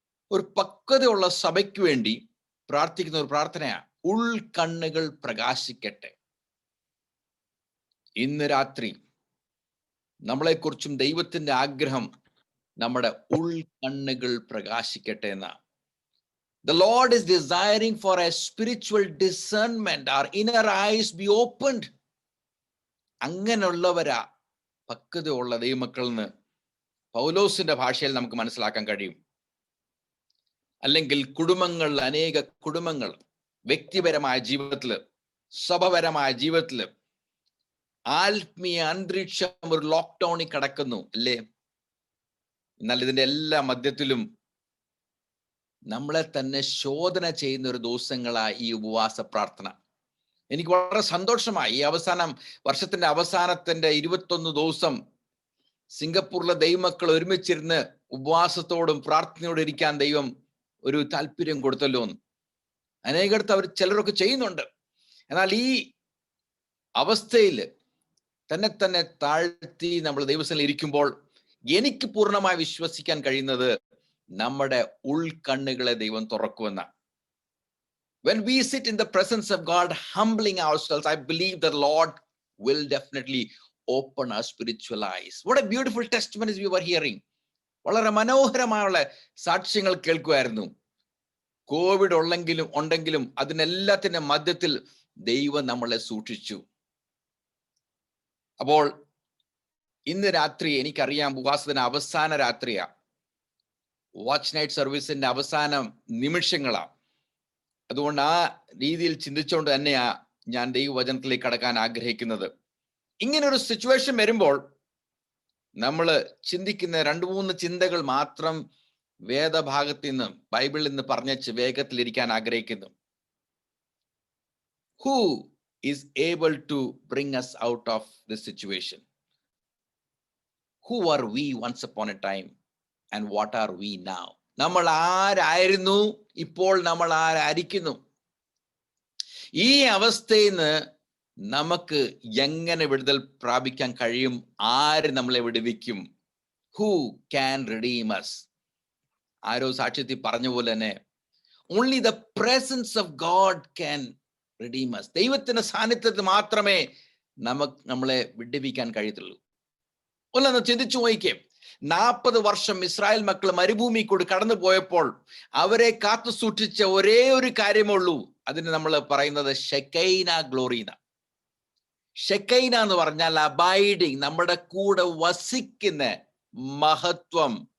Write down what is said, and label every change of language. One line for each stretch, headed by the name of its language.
Malayalam: ഒരു പക്വതയുള്ള സഭയ്ക്ക് വേണ്ടി പ്രാർത്ഥിക്കുന്ന ഒരു പ്രാർത്ഥനയാ. ഉൾക്കണ്ണുകൾ പ്രകാശിക്കട്ടെ. ഇന്ന് രാത്രി നമ്മളെക്കുറിച്ചും ദൈവത്തിന്റെ ആഗ്രഹം നമ്മുടെ ഉൾക്കണ്ണുകൾ പ്രകാശിക്കട്ടെ എന്നാ.
English: The Lord is desiring for a spiritual discernment. Our inner eyes be opened.
Malayalam: അങ്ങനെയുള്ളവരാ പക്വതയുള്ള ദൈവമക്കൾ എന്ന് പൗലോസിന്റെ ഭാഷയിൽ നമുക്ക് മനസ്സിലാക്കാൻ കഴിയും. അല്ലെങ്കിൽ കുടുംബങ്ങൾ, അനേക കുടുംബങ്ങൾ വ്യക്തിപരമായ ജീവിതത്തില്, സഭപരമായ ജീവിതത്തില് ആത്മീയ അന്തരീക്ഷം ഒരു ലോക്ക്ഡൌണിൽ കിടക്കുന്നു അല്ലേ? എന്നാൽ ഇതിന്റെ എല്ലാ മധ്യത്തിലും നമ്മളെ തന്നെ ശോധന ചെയ്യുന്ന ഒരു ദിവസങ്ങളായി ഈ ഉപവാസ പ്രാർത്ഥന. എനിക്ക് വളരെ സന്തോഷമായി. ഈ വർഷത്തിന്റെ അവസാനത്തിന്റെ 21 ദിവസം സിംഗപ്പൂരിലെ ദൈവമക്കൾ ഒരുമിച്ചിരുന്ന് ഉപവാസത്തോടും പ്രാർത്ഥനയോടും ഇരിക്കാൻ ദൈവം ഒരു താല്പര്യം കൊടുത്തല്ലോ എന്ന്. അനേകടത്ത് ചിലരൊക്കെ ചെയ്യുന്നുണ്ട്. എന്നാൽ ഈ അവസ്ഥയിൽ തന്നെ താഴ്ത്തി നമ്മൾ ദൈവത്തിൽ ഇരിക്കുമ്പോൾ എനിക്ക് പൂർണ്ണമായി വിശ്വസിക്കാൻ കഴിയുന്നത് നമ്മുടെ ഉൾക്കണ്ണുകളെ ദൈവം തുറക്കുമെന്ന.
English: When we sit in the presence of God, humbling ourselves, I believe the Lord will definitely open our spiritual eyes. What a beautiful testimonies we were hearing.
Malayalam: വളരെ മനോഹരമായ സാക്ഷ്യങ്ങൾ കേൾക്കുമായിരുന്നു. കോവിഡ് ഉണ്ടെങ്കിലും അതിനെല്ലാത്തിന്റെ മധ്യത്തിൽ ദൈവം നമ്മളെ സൂക്ഷിച്ചു. അപ്പോൾ ഇന്ന് രാത്രി എനിക്കറിയാം ഉപവാസത്തിന് അവസാന രാത്രിയാ, വാച്ച് നൈറ്റ് സർവീസിന്റെ അവസാന നിമിഷങ്ങളാ. അതുകൊണ്ട് ആ രീതിയിൽ ചിന്തിച്ചുകൊണ്ട് തന്നെയാ ഞാൻ ദൈവവചനത്തിലേക്ക് കടക്കാൻ ആഗ്രഹിക്കുന്നത്. ഇങ്ങനെ ഒരു സിറ്റുവേഷൻ വരുമ്പോൾ നമ്മൾ ചിന്തിക്കുന്ന 2-3 ചിന്തകൾ മാത്രം വേദഭാഗത്തിൽ നിന്ന്, ബൈബിളിൽ നിന്ന് പറഞ്ഞ് വേഗത്തിലിരിക്കാൻ ആഗ്രഹിക്കുന്നു.
English: Who is able to bring us out of this situation? Who are we once upon a time and what are we now?
Malayalam: നമ്മൾ ആരായിരുന്നു, ഇപ്പോൾ നമ്മൾ ആരായിരിക്കുന്നു? ഈ അവസ്ഥയിൽ നിന്ന് നമുക്ക് എങ്ങനെ വിടുതൽ പ്രാപിക്കാൻ കഴിയും? ആര് നമ്മളെ വിടുവിക്കും?
English: Who can redeem us?
Malayalam: ആരോ സാക്ഷ്യത്തിൽ പറഞ്ഞ പോലെ തന്നെ
English: only the presence of God can redeem us.
Malayalam: ദൈവത്തിന്റെ സാന്നിധ്യത്തിൽ മാത്രമേ നമ്മളെ വിടുവിക്കാൻ കഴിയത്തുള്ളൂ. ഒന്ന് ചിന്തിച്ചു നോക്കിക്കേ. 40 വർഷം ഇസ്രായേൽ മക്കൾ മരുഭൂമി കൂടി കടന്നു പോയപ്പോൾ അവരെ കാത്തു സൂക്ഷിച്ച ഒരേ ഒരു കാര്യമുള്ളൂ. അതിന് നമ്മൾ പറയുന്നത് ഷെക്കൈന ഗ്ലോറീന. ഷെക്കൈന എന്ന് പറഞ്ഞാൽ അബൈഡിങ്, നമ്മുടെ കൂടെ വസിക്കുന്ന മഹത്വം.